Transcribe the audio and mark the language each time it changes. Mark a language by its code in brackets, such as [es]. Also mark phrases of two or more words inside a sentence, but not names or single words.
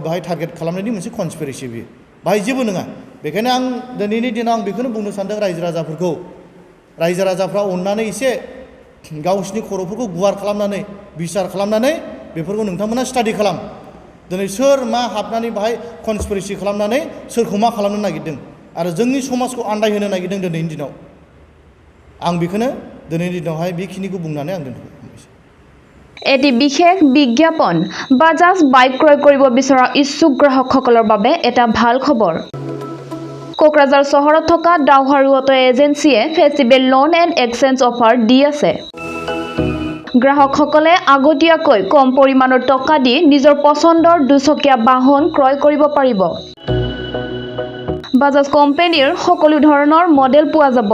[brx] बाहाय टारगेट खालामनायनि मोनसे कनस्पिरेसि बियो बाहाय जेबो नङा बेखायनो आं दिनैनि दिनाव आं बेखौनो बुंनो सानदों रायजो राजाफोरखौ रायजो राजाफ्रा अननानै एसे गावसिनि खर'फोरखौ गुवार खालामनानै बिसार खालामनानै बेफोरखौ नोंथांमोना स्टाडि खालाम दिनै सोर मा हाबनानै बाहाय कनस्पिरेसि खालामनानै सोरखौ मा खालामनो नागिरदों आरो जोंनि समाजखौ आन्दायहोनो नागिरदों दिनैनि दिनाव आं बेखौनो दिनैनि दिनावहाय बेखिनिखौ बुंनानै आं दोनथ'बाय [as] এটি বিশেষ বিজ্ঞাপন বাজাজ বাইক ক্ৰয় কৰিব বিচৰা ইচ্ছুক গ্ৰাহকসকলৰ বাবে এটা ভাল খবৰ কোকৰাঝাৰ চহৰত থকা ডাউহাৰু অটো এজেন্সিয়ে [en] festival loan and exchange offer [as] দি আছে গ্ৰাহকসকলে আগতীয়াকৈ কম পৰিমাণৰ টকা দি নিজৰ পছন্দৰ দুচকীয়া বাহন ক্ৰয় কৰিব পাৰিব বাজাজ কোম্পানীৰ সকলো ধৰণৰ মডেল পোৱা যাব।